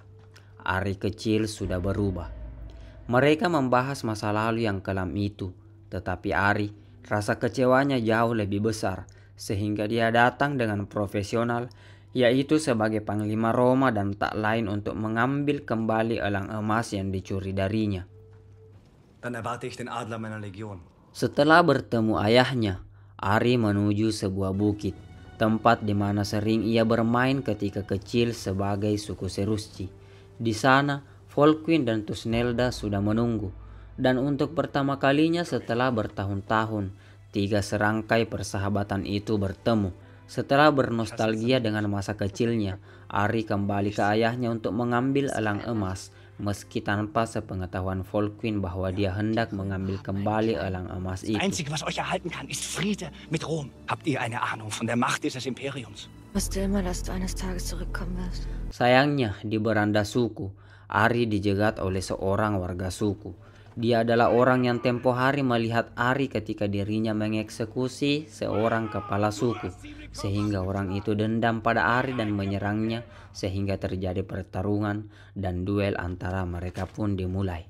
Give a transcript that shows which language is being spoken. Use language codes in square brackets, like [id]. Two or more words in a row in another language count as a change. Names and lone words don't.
[id] Ari kecil sudah berubah. Mereka membahas masa lalu yang kelam itu, tetapi Ari rasa kecewanya jauh lebih besar, sehingga dia datang dengan profesional, yaitu sebagai panglima Roma dan tak lain untuk mengambil kembali elang emas yang dicuri darinya. [de] Dann erwarte ich den Adler meiner Legion. [id] Setelah bertemu ayahnya, Ari menuju sebuah bukit, tempat di mana sering ia bermain ketika kecil sebagai suku Cherusci. Di sana, Volkwin dan Thusnelda sudah menunggu, dan untuk pertama kalinya setelah bertahun-tahun, 3 serangkai persahabatan itu bertemu. Setelah bernostalgia dengan masa kecilnya, Ari kembali ke ayahnya untuk mengambil elang emas, meski tanpa sepengetahuan Volkwin bahwa dia hendak mengambil kembali elang emas itu. [de] Das Einzige, was euch erhalten kann, ist Friede mit Rom. Habt ihr eine Ahnung von der Macht dieses Imperiums? Ich wusste immer, dass du eines Tages zurückkommen wirst. [id] Sayangnya, di beranda suku, Ari dijegat oleh seorang warga suku. Dia adalah orang yang tempo hari melihat Ari ketika dirinya mengeksekusi seorang kepala suku, sehingga orang itu dendam pada Ari dan menyerangnya, sehingga terjadi pertarungan dan duel antara mereka pun dimulai.